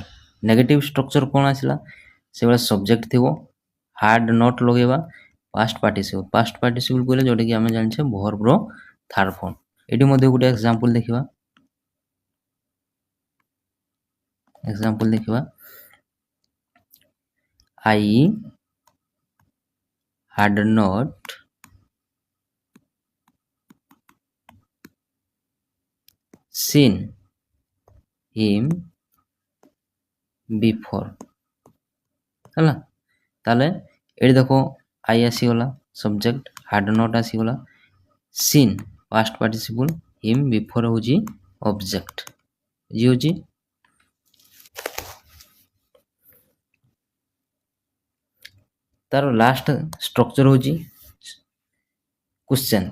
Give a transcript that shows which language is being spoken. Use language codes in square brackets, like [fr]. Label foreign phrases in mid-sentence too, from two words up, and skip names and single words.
[en] negative structure [or] କ'ଣ ଆସିଲା? ସେଭଳିଆ ସବଜେକ୍ଟ ଥିବ, [en] had not [or] ଲଗେଇବା, [en] past participle. past participle [or] କହିଲେ ଯେଉଁଟାକି ଆମେ ଜାଣିଛେ ଭର୍ବର [en] third form. [or] ଏଠି ମଧ୍ୟ ଗୋଟେ ଏକ୍ସାମ୍ପଲ ଦେଖିବା। ଏକ୍ସାମ୍ପଲ ଦେଖିବା, [en] I had not seen him before। [or] ହେଲା। ତାହେଲେ ଏଠି ଦେଖ ଆଇ ଆସିଗଲା ସବଜେକ୍ଟ, [en] had not [or] ଆସିଗଲା, [en] seen past participle, him before [or] ହେଉଛି ଅବଜେକ୍ଟ। ବୁଝିହେଉଛି? ତାର [en] last structure [or] ହେଉଛି କ୍ୱେଶ୍ଚନ୍ସ।